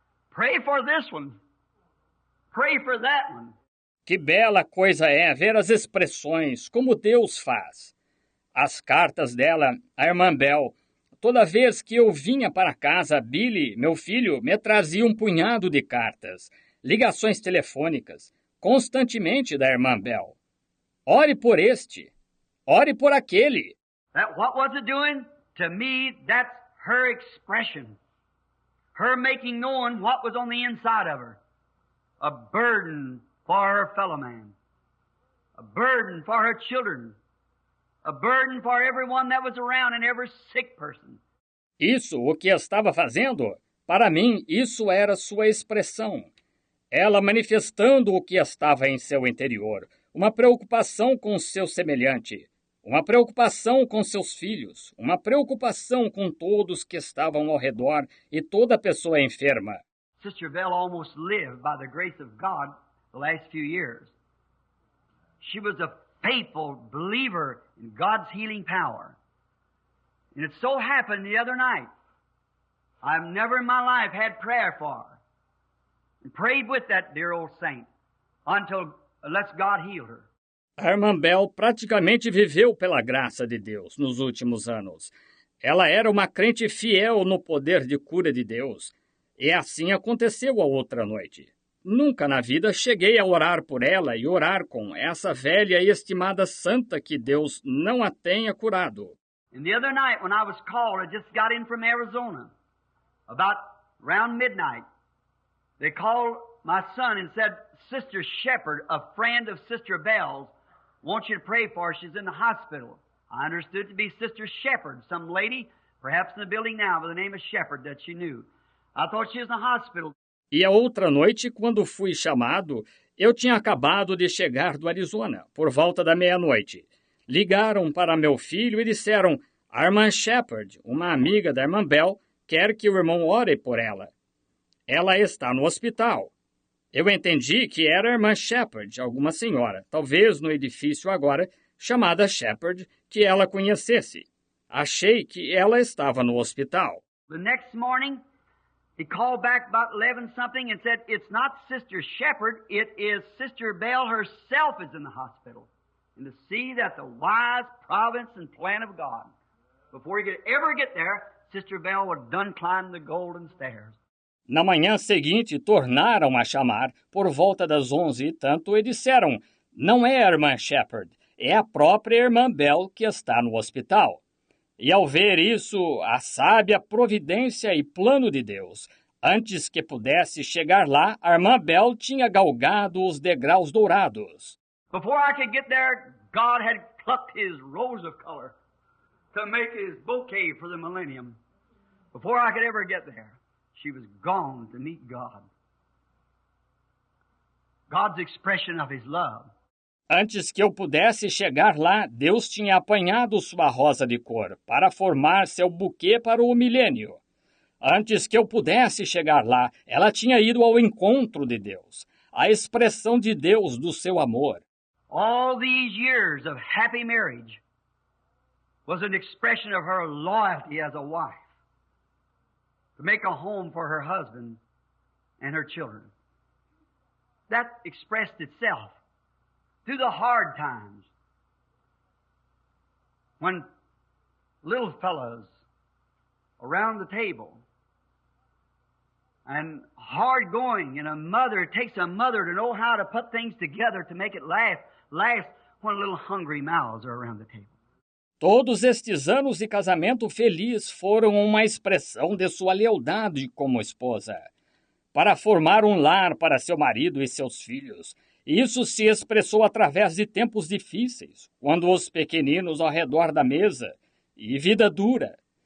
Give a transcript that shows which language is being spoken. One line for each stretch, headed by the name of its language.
English: Pray for this one. Pray for that one.
Portuguese: Que bela coisa é ver as expressões, como Deus faz. As cartas dela, a irmã Bell. Toda vez que eu vinha para casa, Billy, meu filho, me trazia um punhado de cartas, ligações telefônicas, constantemente da irmã Bell. Ore por este. Ore por aquele.
English: What was it doing? To me, that's her expression. Her making known what was on the inside of her. A burden for her fellow man. A burden for her children. A burden for everyone that was around and every sick person.
Portuguese: Isso, o que estava fazendo? Para mim, isso era sua expressão. Ela manifestando o que estava em seu interior. Uma preocupação com seu semelhante. Uma preocupação com seus filhos. Uma preocupação com todos que estavam ao redor e toda pessoa enferma.
English: Sister Bell almost lived by the grace of God the last few years. She was a faithful believer in God's healing power. And it so happened the other night, I've never in my life had prayer for her. And prayed with that dear old saint unless God healed her.
Portuguese: A irmã Bell praticamente viveu pela graça de Deus nos últimos anos. Ela era uma crente fiel no poder de cura de Deus. E assim aconteceu a outra noite. Nunca na vida cheguei a orar por ela e orar com essa velha e estimada santa que Deus não a tenha curado.
English: And the other night when I was called, I just got in from Arizona, about around midnight. They called my son and said, Sister Shepherd, a friend of Sister Bell's, wants you to pray for her. She's in the hospital. I understood it to be Sister Shepherd, some lady, perhaps in the building now, by the name of Shepherd that she knew. I thought she was in the hospital.
Portuguese: E a outra noite, quando fui chamado, eu tinha acabado de chegar do Arizona, por volta da meia-noite. Ligaram para meu filho e disseram, a irmã Shepherd, uma amiga da irmã Bell, quer que o irmão ore por ela. Ela está no hospital. Eu entendi que era a irmã Shepherd, alguma senhora, talvez no edifício agora, chamada Shepherd, que ela conhecesse. Achei que ela estava no hospital.
English: The next morning, he called back about 11-something and said, it's not Sister Shepherd, it is Sister Bell herself is in the hospital. And to see that the wise providence and plan of God, before he could ever get there, Sister Bell was done climbing the golden stairs.
Portuguese: Na manhã seguinte, tornaram a chamar, por volta das 11 e tanto, e disseram, não é a irmã Shepherd, é a própria irmã Bell que está no hospital. E ao ver isso, a sábia providência e plano de Deus, antes que pudesse chegar lá, a irmã Bell tinha galgado os degraus dourados.
English: Before I could get there, God had plucked his rose of color to make his bouquet for the millennium. Before I could ever get there, she was gone to meet God. God's expression of his love.
Portuguese: Antes que eu pudesse chegar lá, Deus tinha apanhado sua rosa de cor para formar seu buquê para o milênio. Antes que eu pudesse chegar lá, ela tinha ido ao encontro de Deus, a expressão de Deus do seu amor.
English: All these years of happy marriage was an expression of her loyalty as a wife to make a home for her husband and her children. That expressed itself through the hard times when little fellows around the table and hard going, and it takes a mother to know how to put things together to make it last when little hungry mouths are around the table.
Portuguese: Todos estes anos de casamento feliz foram uma expressão de sua lealdade como esposa, para formar um lar para seu marido e seus filhos. Isso se expressou através de tempos difíceis, quando os pequeninos ao redor da mesa, e vida dura.